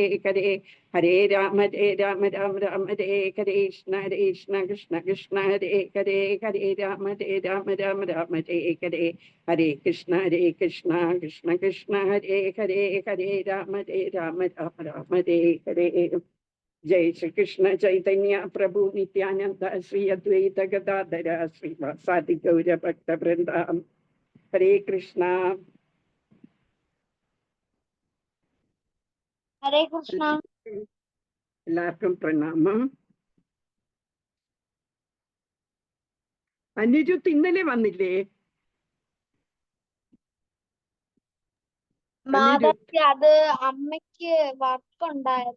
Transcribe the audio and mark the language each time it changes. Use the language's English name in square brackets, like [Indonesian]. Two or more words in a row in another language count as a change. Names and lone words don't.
[Malayalam] Hare Hare Rama Rama Rama Hare Krishna Krishna Krishna Hare Hare Hare Rama Rama Rama Hare Hare Hare Krishna Krishna Krishna Hare Hare Hare Rama Rama Rama Hare Hare Jai Shri Krishna Chaitanya Prabhu Nityananda Sri Advaita Gadadhara Sri Vasadi Gaura Bhakta Vrinda Hare Krishna Hare Krishna. എല്ലാവർക്കും പ്രണാമം. അനിരുദ്ധ് ഇന്നലെ വന്നില്ലേ? മാതാജി അത് അമ്മയ്ക്ക് വർക്ക് ഉണ്ടായിരുന്നു.